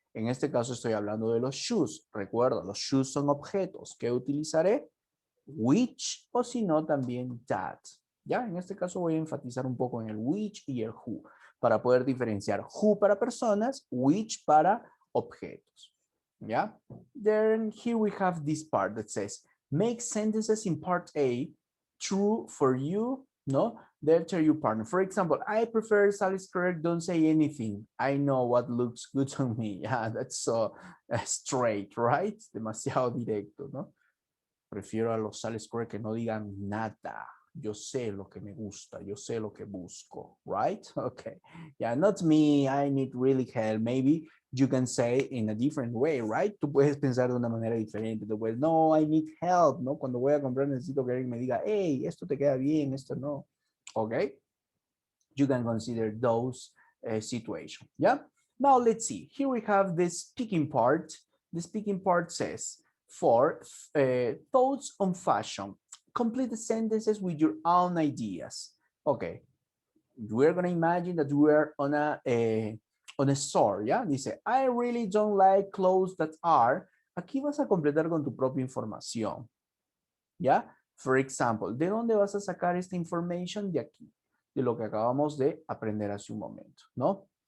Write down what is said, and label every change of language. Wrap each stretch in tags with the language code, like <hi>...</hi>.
<es>En este caso estoy hablando de los shoes. Recuerda, los shoes son objetos. ¿Qué utilizaré? Which o si no también that. Ya, en este caso voy a enfatizar un poco en el which y el who para poder diferenciar who para personas, which para objetos.</es> <en>Yeah. Then here we have this part that says, make sentences in part A true for you, no? Then tell your partner. For example, I prefer sales clerk, don't say anything. I know what looks good on me. Yeah, that's so straight, right?</en> <es>Demasiado directo, ¿no? Prefiero a los sales clerk que no digan nada. Yo sé lo que me gusta. Yo sé lo que busco,</es> <en>right? Okay. Yeah, not me. I need really help. Maybe you can say in a different way, right?</en> <es>Tú puedes pensar de una manera diferente. Tú puedes, no,</es> <en>I need help,</en> <es>¿no? Cuando voy a comprar necesito que alguien me diga,</es> <en>hey,</en> <es>esto te queda bien, esto no.</es> <en>Okay? You can consider those situations, yeah? Now, let's see. Here we have the speaking part. The speaking part says, for thoughts on fashion, complete the sentences with your own ideas. Okay. we're going to imagine that we're on a store,</en> <es>¿ya? Dice,</es> <en>I really don't like clothes that are.</en> <es>Aquí vas a completar con tu propia información, ¿ya?</es> <en>For example,</en> <es>¿de dónde vas a sacar esta information? De aquí, de lo que acabamos de aprender hace un momento, ¿no?</es>